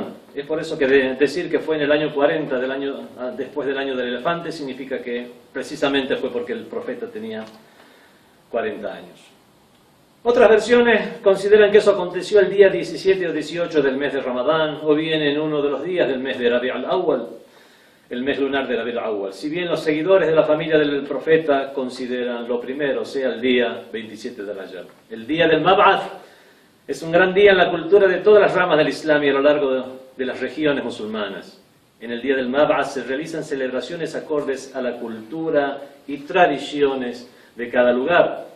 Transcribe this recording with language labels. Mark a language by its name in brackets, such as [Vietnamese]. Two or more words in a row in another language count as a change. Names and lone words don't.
[Spanish] Es por eso que decir que fue en el año 40, después del año del elefante, significa que precisamente fue porque el profeta tenía 40 años. Otras versiones consideran que eso aconteció el día 17 o 18 del mes de Ramadán, o bien en uno de los días del mes de Rabi' al-Awwal, el mes lunar de Rabi' al-Awwal. Si bien los seguidores de la familia del profeta consideran lo primero, sea el día 27 de Rajab. El día del Mab'ath es un gran día en la cultura de todas las ramas del Islam y a lo largo de las regiones musulmanas. En el día del Mab'ath se realizan celebraciones acordes a la cultura y tradiciones de cada lugar.